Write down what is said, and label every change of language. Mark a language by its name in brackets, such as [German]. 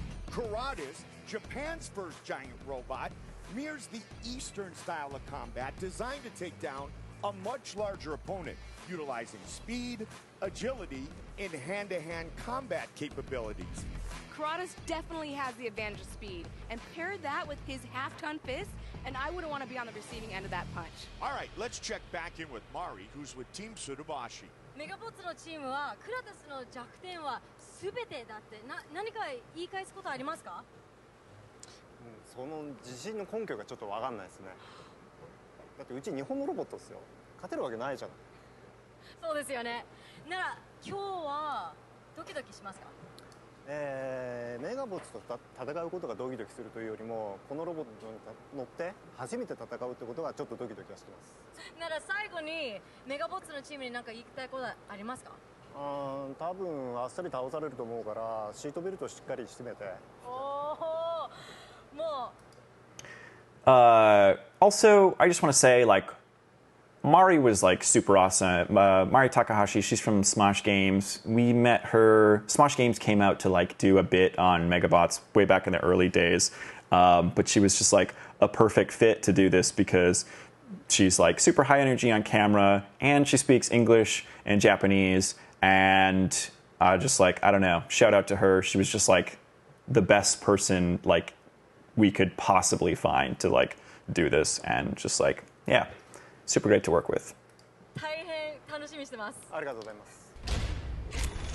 [English] Karatas, Japan's first giant robot, mirrors the Eastern style of combat designed to take down a much larger opponent, utilizing speed, agility, and hand-to-hand combat capabilities. Karatas definitely has the advantage of speed, and pair that with his half-ton fist, and I wouldn't want to be on the receiving end of that punch. All right, let's check back in with Mari, who's with Team Tsurubashi. [Japanese] メガボッツのチームはクラタスの弱点は全てだって何か言い返すことありますか？その自信の根拠がちょっと分かんないですね。だってうち日本のロボットですよ。勝てるわけないじゃん。そうですよね。なら今日はドキドキしますか？メガボッツと戦うことがドキドキするというよりも、このロボットに乗って初めて戦うってことがちょっとドキドキはしてます。なら最後にメガボッツのチームに何か言いたいことありますか？多分あっさり倒されると思うからシートベルトしっかり締めて。おお、もう。 [English] Also, I just want to say, like, Mari was like super awesome. Mari Takahashi, she's from Smosh Games. We met her. Smosh Games came out to like do a bit on Megabots way back in the early days. But she was just like a perfect fit to do this because she's like super high energy on camera, and she speaks English and Japanese. And just like, I don't know, shout out to her. She was just like the best person like we could possibly find to like do this, and just like, yeah. Super great to work with. [Japanese] 大変楽しみにしてます。ありがとうございます。